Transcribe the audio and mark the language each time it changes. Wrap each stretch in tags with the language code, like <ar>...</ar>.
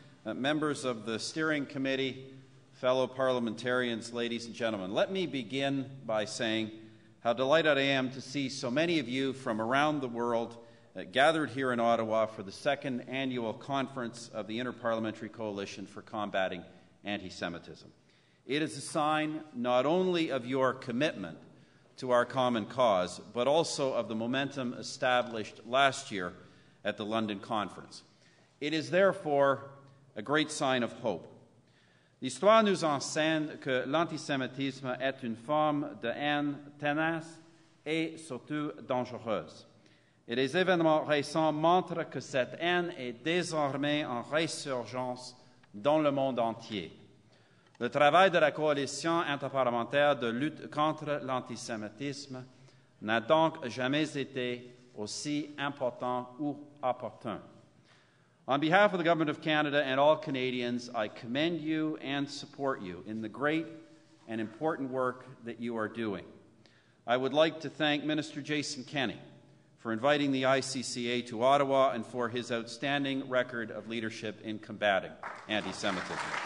<en>Members of the steering committee, fellow parliamentarians, ladies and gentlemen, let me begin by saying how delighted I am to see so many of you from around the world gathered here in Ottawa for the second annual conference of the Interparliamentary Coalition for Combating Anti-Semitism. It is a sign not only of your commitment to our common cause, but also of the momentum established last year at the London Conference. It is therefore a great sign of hope.</en> <fr>L'histoire nous enseigne que l'antisémitisme est une forme de haine tenace et surtout dangereuse. Et les événements récents montrent que cette haine est désormais en résurgence dans le monde entier. Le travail de la coalition interparlementaire de lutte contre l'antisémitisme n'a donc jamais été aussi important ou opportun.</fr> <en>On behalf of the Government of Canada and all Canadians, I commend you and support you in the great and important work that you are doing. I would like to thank Minister Jason Kenney for inviting the ICCA to Ottawa and for his outstanding record of leadership in combating anti-Semitism.</en>